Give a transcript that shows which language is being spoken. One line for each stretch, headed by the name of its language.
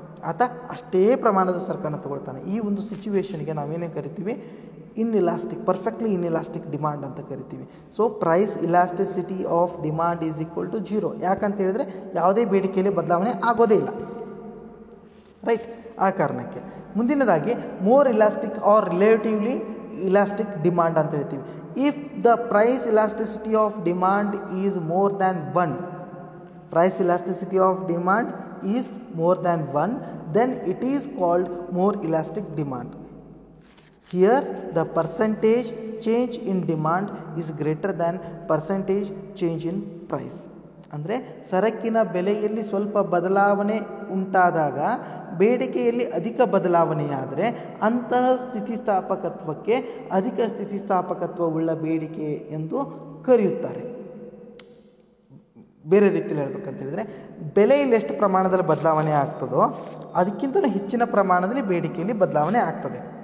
Kannada: ಆತ ಅಷ್ಟೇ ಪ್ರಮಾಣದ ಸರಕನ್ನು ತಗೊಳ್ತಾನೆ. ಈ ಒಂದು ಸಿಚುವೇಶನ್ಗೆ ನಾವೇನೇ ಕರಿತೀವಿ, ಇನ್ಇಲಾಸ್ಟಿಕ್, ಪರ್ಫೆಕ್ಟ್ಲಿ ಇನ್ಇಲಾಸ್ಟಿಕ್ ಡಿಮಾಂಡ್ ಅಂತ ಕರಿತೀವಿ.
English: So price elasticity of demand is equal to 0.
Kannada: ಯಾಕಂತ ಹೇಳಿದ್ರೆ ಯಾವುದೇ ಬೇಡಿಕೆಯಲ್ಲಿ ಬದಲಾವಣೆ ಆಗೋದೇ ಇಲ್ಲ, ರೈಟ್? ಆ ಕಾರಣಕ್ಕೆ. ಮುಂದಿನದಾಗಿ more elastic are relatively elastic demand ಅಂತ ಹೇಳ್ತೀವಿ.
English: If the price elasticity of demand is more than 1, price elasticity of demand is more than 1, then it is called more elastic demand. Here the percentage change in demand is greater than percentage change in price.
Kannada: ಅಂದರೆ ಸರಕಿನ ಬೆಲೆಯಲ್ಲಿ ಸ್ವಲ್ಪ ಬದಲಾವಣೆ ಉಂಟಾದಾಗ ಬೇಡಿಕೆಯಲ್ಲಿ ಅಧಿಕ ಬದಲಾವಣೆಯಾದರೆ ಅಂತಹ ಸ್ಥಿತಿಸ್ಥಾಪಕತ್ವಕ್ಕೆ ಅಧಿಕ ಸ್ಥಿತಿಸ್ಥಾಪಕತ್ವವುಳ್ಳ ಬೇಡಿಕೆ ಎಂದು ಕರೆಯುತ್ತಾರೆ. ಬೇರೆ ರೀತಿಯಲ್ಲಿ ಹೇಳ್ಬೇಕಂತ ಹೇಳಿದರೆ, ಬೆಲೆಯಲ್ಲಿ ಎಷ್ಟು ಪ್ರಮಾಣದಲ್ಲಿ ಬದಲಾವಣೆ ಆಗ್ತದೋ ಅದಕ್ಕಿಂತ ಹೆಚ್ಚಿನ ಪ್ರಮಾಣದಲ್ಲಿ ಬೇಡಿಕೆಯಲ್ಲಿ ಬದಲಾವಣೆ ಆಗ್ತದೆ.